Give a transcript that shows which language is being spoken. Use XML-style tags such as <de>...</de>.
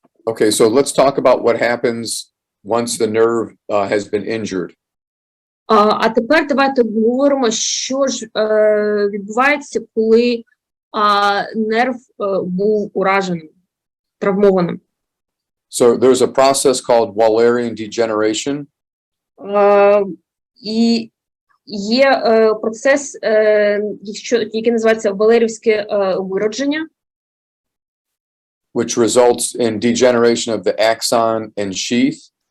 <en>Okay, so let's talk about what happens once the nerve has been injured.</en> <uk>А тепер давайте обговоримо, що ж відбувається, коли нерв був ураженим, травмованим.</uk> <en>So there's a process called Wallerian degeneration.</en> <uk>І є процес, який називається валерівське виродження,</uk> <en>which results in degeneration of the axon and sheath.</en>